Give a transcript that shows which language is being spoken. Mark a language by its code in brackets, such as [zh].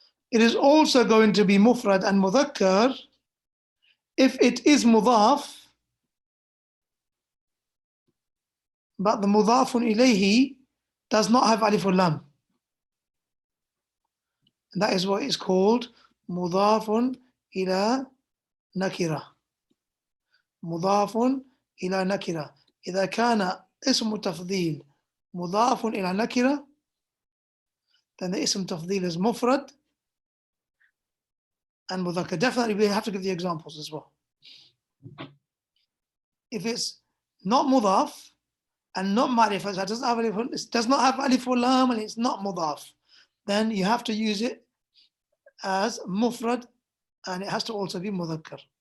[en] It is also going to be mufrad and mudhakkar if it is mudaf, but the mudafun ilayhi does not have alif or lam. And that is what is called mudafun ila nakira. Mudafun ila nakira. [ar] إذا كان اسم تفضيل مضاف إلى نكرة, [en] then the ism tafdil is mufrad and mudhakkar. Definitely we have to give the examples as well. If it's not mudaf and not ma'rifah, so it does not have alif or lam and it's not mudaf, then you have to use it as mufrad and it has to also be mudhakkar.